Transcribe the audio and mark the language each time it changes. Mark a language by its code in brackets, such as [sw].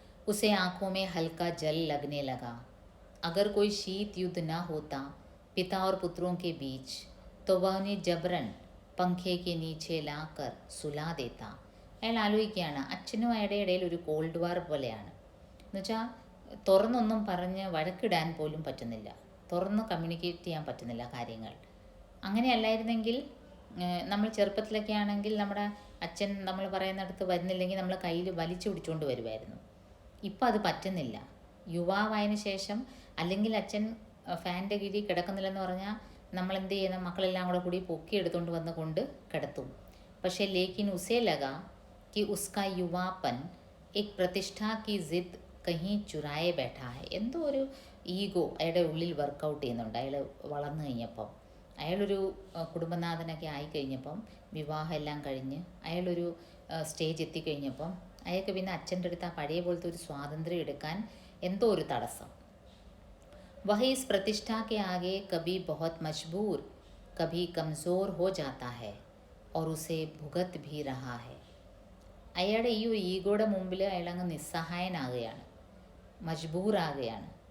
[hi] उसे आंखों में हल्का जल लगने लगा. अगर कोई शीत युद्ध न होता पिता और पुत्रों के बीच तो वह उन्हें जबरन पंखे के नीचे लाकर सुला देता. [ml] അയാൾ ആലോചിക്കുകയാണ്, അച്ഛനും അയാളുടെ ഇടയിൽ ഒരു കോൾഡ് വാർ പോലെയാണ്. എന്നുവെച്ചാൽ തുറന്നൊന്നും പറഞ്ഞ് വഴക്കിടാൻ പോലും പറ്റുന്നില്ല, തുറന്ന് കമ്മ്യൂണിക്കേറ്റ് ചെയ്യാൻ പറ്റുന്നില്ല കാര്യങ്ങൾ. അങ്ങനെയല്ലായിരുന്നെങ്കിൽ നമ്മൾ ചെറുപ്പത്തിലൊക്കെ ആണെങ്കിൽ നമ്മുടെ അച്ഛൻ നമ്മൾ പറയുന്നിടത്ത് വരുന്നില്ലെങ്കിൽ നമ്മൾ കയ്യിൽ വലിച്ചു പിടിച്ചുകൊണ്ട് വരുമായിരുന്നു. ഇപ്പം അത് പറ്റുന്നില്ല. യുവാവായതിന് ശേഷം അല്ലെങ്കിൽ അച്ഛൻ ഫാൻ്റെ കീഴിൽ കിടക്കുന്നില്ലെന്ന് പറഞ്ഞാൽ നമ്മൾ എന്ത് ചെയ്യുന്ന, മക്കളെല്ലാം കൂടെ കൂടി പൊക്കി എടുത്തുകൊണ്ട് വന്ന് കൊണ്ട് കിടത്തും. [hi] പക്ഷേ ലേക്കിൻ ഉസേ ലഗാ कि उसका युवापन एक प्रतिष्ठा की जिद കഹി ചുരായെ ബൈഠാ ഹെ. [ml] എന്തോ ഒരു ഈഗോ അയാളുടെ ഉള്ളിൽ വർക്കൗട്ട് ചെയ്യുന്നുണ്ട്. അയാൾ വളർന്നു കഴിഞ്ഞപ്പം, അയാളൊരു കുടുംബനാഥനൊക്കെ ആയിക്കഴിഞ്ഞപ്പം, വിവാഹം എല്ലാം കഴിഞ്ഞ് അയാളൊരു സ്റ്റേജ് എത്തിക്കഴിഞ്ഞപ്പം അയാൾക്ക് പിന്നെ അച്ഛൻ്റെ അടുത്ത് ആ പഴയ പോലത്തെ ഒരു സ്വാതന്ത്ര്യം എടുക്കാൻ എന്തോ ഒരു തടസ്സം. [hi] वह इस प्रतिष्ठा के आगे कभी बहुत मजबूर कभी कमज़ोर हो जाता है और उसे भुगत भी रहा है. [ml] അയാളുടെ ഈ ഒരു ഈഗോയുടെ മുമ്പിൽ അയാളങ്ങ് നിസ്സഹായനാകുകയാണ്, മജ്ബൂറാകുകയാണ്.